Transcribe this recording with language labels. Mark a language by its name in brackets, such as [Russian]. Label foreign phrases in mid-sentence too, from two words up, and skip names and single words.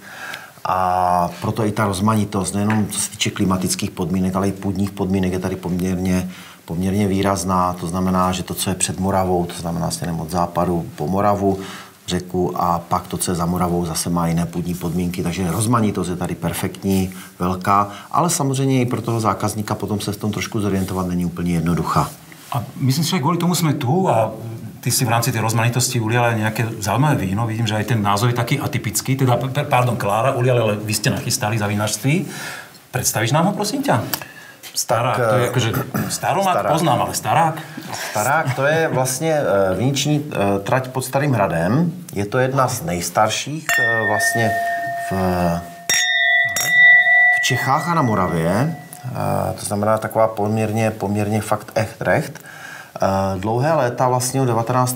[Czech] A proto i ta rozmanitost, nejenom co se týče klimatických podmínek, ale i půdních podmínek je tady poměrně výrazná. To znamená, že to, co je před Moravou, to znamená směrem od západu po Moravu, řeku a pak to, co je za Moravou, zase má jiné půdní podmínky. Takže rozmanitost je tady perfektní, velká, ale samozřejmě i pro toho zákazníka potom se v tom trošku zorientovat není úplně jednoduchá. [Slovak] A myslím si, že kvôli tomu sme tu a ty si v rámci tej rozmanitosti uliala nejaké zaujímavé víno. Vidím, že aj ten názov je taký atypický. Teda, Klára uliala, ale vy ste nachystali za vinařství. Predstavíš nám ho, prosím ťa? Starák, to je akože Staromák poznám, ale Starák? [Czech] Starák, to je vlastně viniční trať pod Starým hradem. Je to jedna z nejstarších vlastně v Čechách a na Moravě. To znamená taková poměrně fakt echt. Dlouhé léta vlastně od 19.